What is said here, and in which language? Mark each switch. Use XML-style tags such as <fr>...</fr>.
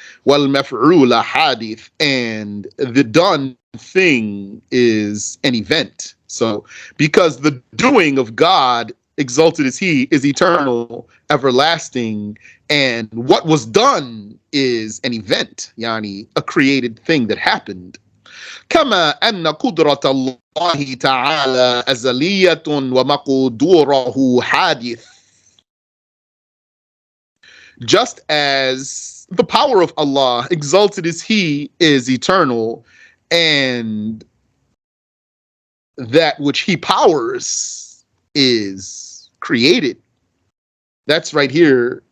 <ar>والمفعول حادث,</ar> <en>and the done thing is an event. So because the doing of God, exalted is He, is eternal, everlasting, and what was done is an event, yani a created thing that happened.</en> <ar>كما أن قدرة الله تعالى أزلية ومقدوره حادث.</ar> <en>Just as the power of Allah, exalted is He, is eternal, and that which He powers is created. That's right here.</en>